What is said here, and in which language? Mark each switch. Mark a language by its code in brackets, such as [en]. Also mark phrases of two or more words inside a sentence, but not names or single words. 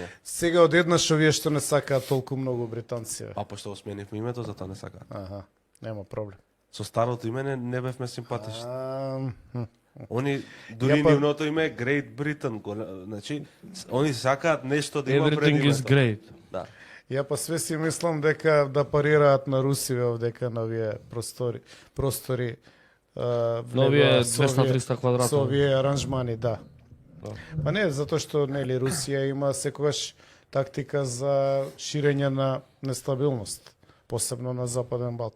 [mk] Сега одеднаш овие што не сакаат толку многу британци. бе. Па пошто го сменивме името, затоа не сакаат. Аха, нема проблем. Со старото име не бевме симпатични. Хм. Они дури Ја па- нивното име е Great Britain, значи они сакаат нешто да има пред [en] Everything is [mk] името. [en] great. [mk] Да. Ја па све си мислам дека да парираат на Русиве овдека на овие простори Новие влегоа со овие- 200-300 квадрата. Со овие аранжмани, да. Да. Па не, затоа што нели Русија има секогаш тактика за ширење на нестабилност, посебно на Западен Балкан.